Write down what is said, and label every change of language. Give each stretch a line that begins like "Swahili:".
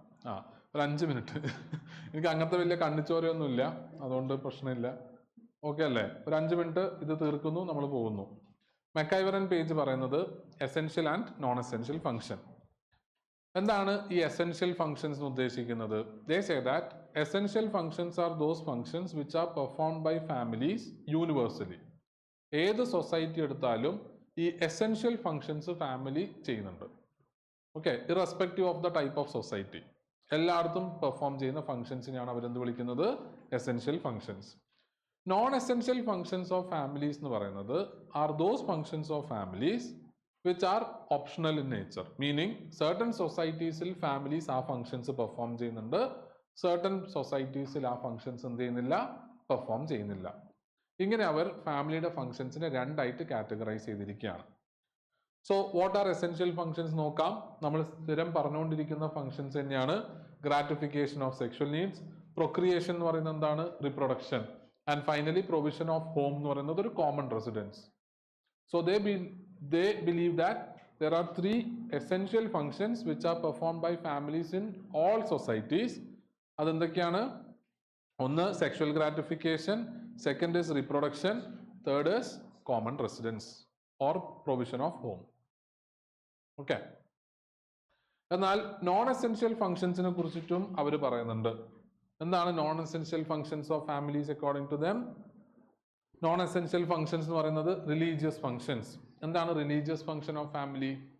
Malayalam: ആ, ഒരു 5 മിനിറ്റ്. എനിക്ക് അങ്ങനത്തെ വലിയ കണ്ണിച്ചോരയൊന്നുമില്ല, അതുകൊണ്ട് പ്രശ്നമില്ല. ഓക്കെ അല്ലേ? ഒരു 5 മിനിറ്റ് ഇത് തീർക്കുന്നു, നമ്മൾ പോകുന്നു. മെക്കൈവറൻ പേജ് പറയുന്നത് essential and non essential function. എന്താണ് ഈ എസെൻഷ്യൽ ഫംഗ്ഷൻസ് എന്ന് ഉദ്ദേശിക്കുന്നത്?
English: They say that essential functions are those functions which are performed by families universally.
Malayalam: ഏത് സൊസൈറ്റി എടുത്താലും ഈ എസെൻഷ്യൽ ഫംഗ്ഷൻസ് ഫാമിലി ചെയ്യുന്നുണ്ട്. Okay, irrespective of the type of society, എല്ലായിടത്തും perform ചെയ്യുന്ന ഫംഗ്ഷൻസിനെയാണ് അവരെന്ത് വിളിക്കുന്നത്? Essential functions.
English: Non essential functions of families എന്ന് പറയുന്നത് are those functions of families which are optional in nature, meaning certain societies families ആ functions perform ചെയ്യുന്നുണ്ട്, certain societies ആ functions എന്ത് ചെയ്യുന്നില്ല, perform ചെയ്യുന്നില്ല.
Malayalam: ഇങ്ങനെ അവർ ഫാമിലിയുടെ ഫംഗ്ഷൻസിനെ രണ്ടായിട്ട് കാറ്റഗറൈസ് ചെയ്തിരിക്കുകയാണ്.
English: so what are essential functions
Malayalam: നോക്കാം. നമ്മൾ സ്ഥിരം പറഞ്ഞുകൊണ്ടിരിക്കുന്ന ഫംഗ്ഷൻസ് തന്നെയാണ്. Gratification of sexual needs, procreation എന്ന് പറയുന്നത് എന്താണ്? Reproduction, and finally provision of home എന്ന് പറയുന്നത് ഒരു common residence.
English: So they believe that there are 3 essential functions which are performed by families in all societies.
Malayalam: അതെന്തൊക്കെയാണ്? ഒന്ന്
English: sexual gratification, second is reproduction, third is common residence or provision of home. Okay.
Malayalam: എന്നാൽ non essential ഫംഗ്ഷൻസിനെ കുറിച്ചിട്ടും അവർ പറയുന്നുണ്ട്. എന്താണ് non essential functions of families according to them? Non essential functions എന്ന് പറയുന്നത് religious functions. എന്താണ് religious function of family?